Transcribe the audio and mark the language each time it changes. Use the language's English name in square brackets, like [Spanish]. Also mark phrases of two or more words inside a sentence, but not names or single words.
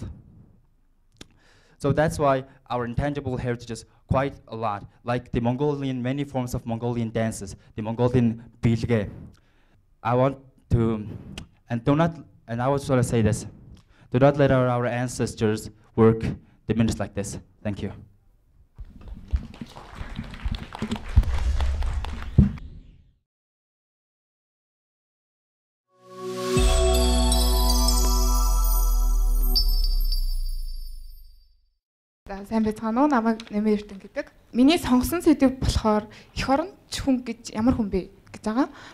[English] So that's why our intangible heritage is quite a lot, like the many forms of Mongolian dances, the Mongolian bilge. I want to, and I would sort of say this, do not let our ancestors' work diminish like this. Thank you. [Mongolian] Сайн байцгаана уу? Намайг Нэмэн Эрдэнэ гэдэг. Миний сонгосон сэдв болохоор эх оронч хүн гэж ямар хүн бэ гэж байгаа.